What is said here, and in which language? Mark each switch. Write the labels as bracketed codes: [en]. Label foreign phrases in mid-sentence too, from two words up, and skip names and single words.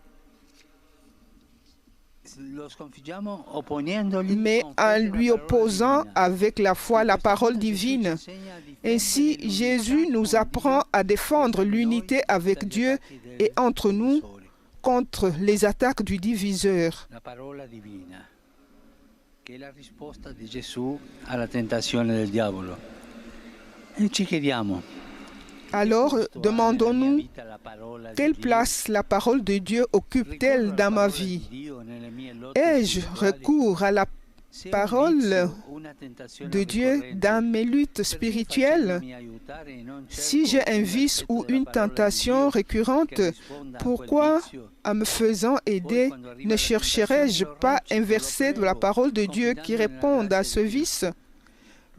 [fr] Mais en lui opposant avec la foi la parole divine. Ainsi, Jésus nous apprend à défendre l'unité avec Dieu et entre nous contre les attaques du diviseur. [it] Che è la risposta di Gesù alla tentazione del diavolo. E ci chiediamo. [fr] Alors, demandons-nous, quelle place la parole de Dieu occupe-t-elle dans ma vie? Ai-je recours à la parole de Dieu dans mes luttes spirituelles? Si j'ai un vice ou une tentation récurrente, pourquoi, en me faisant aider, ne chercherais-je pas un verset de la parole de Dieu qui réponde à ce vice?